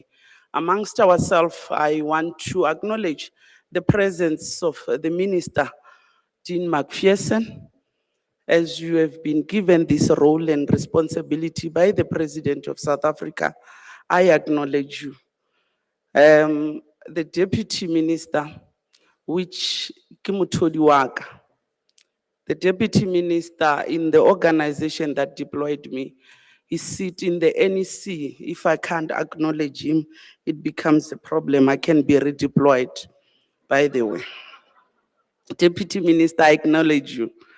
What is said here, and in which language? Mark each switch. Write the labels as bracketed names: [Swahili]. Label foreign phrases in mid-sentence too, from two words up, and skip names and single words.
[English] Amongst ourselves, I want to acknowledge the presence of the Minister, Dean McPherson, as you have been given this role and responsibility by the President of South Africa. I acknowledge you. The Deputy Minister, which [Tswana] ke mothodi wa ka, [English] the Deputy Minister in the organization that deployed me, he sits in the NEC. If I can't acknowledge him, it becomes a problem. I can be redeployed, by the way. Deputy Minister, I acknowledge you.